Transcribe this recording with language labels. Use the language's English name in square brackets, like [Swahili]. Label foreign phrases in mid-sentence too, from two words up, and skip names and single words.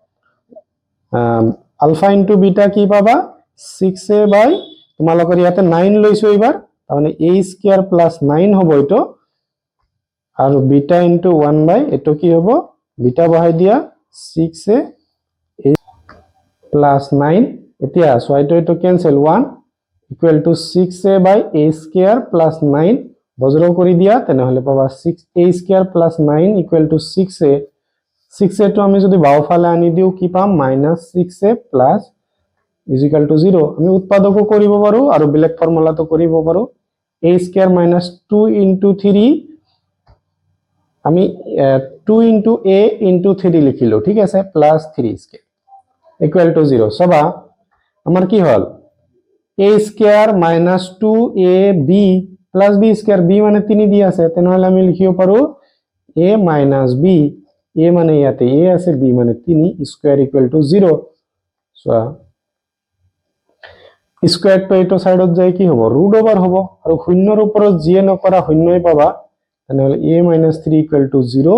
[English] alpha into beta [Assamese] কি পাবা 6a বাই তোমালোকৰ ইয়াতে 9 লৈছো এইবাৰ তাৰমানে [English] a square plus 9 [Assamese] হ'ব এটো আৰু [English] beta into 1 by [Assamese] এটো কি হ'ব বিটা বহাই দিয়া 6a প্লাস 9 এতিয়া ছয়টো এটো ক্যান্সেল 1 [English] equal to 6a by a square plus 9 [Assamese] বজ্র কৰি দিয়া তেনেহলে পাবা 6a [English] square plus 9 equal to [Assamese] 6a 6a টো আমি যদি বাওফালে আনি দিও কি পাম -6a [English] plus is equal to 0 [Assamese] আমি উৎপাদকও কৰিব পাৰো আৰু বেলেগ ফৰ্মুলাটো কৰিব পাৰো [English] a square minus 2 into 3 [Assamese] আমি [English] 2 into a into 3 [Assamese] লিখিলো ঠিক আছে [English] plus 3 square equal to 0 [Assamese] সবা আমার কি হল [English] a square minus 2ab plus b square [Assamese] b মানে 3 দিয়ে আছে তেনেহলে আমি লিখিব পাৰো [English] a minus b [Assamese] a মানে ইয়াতে a আছে b মানে [English] 3 square equal to 0 so [Assamese] স্কয়ার তো এটো সাইডত যায় কি হ'ব [English] root over [Assamese] হ'ব আৰু শূন্যৰ ওপৰত যিয়ে নকৰা শূন্যই পাবা তেনেহলে [English] a minus 3 equal to 0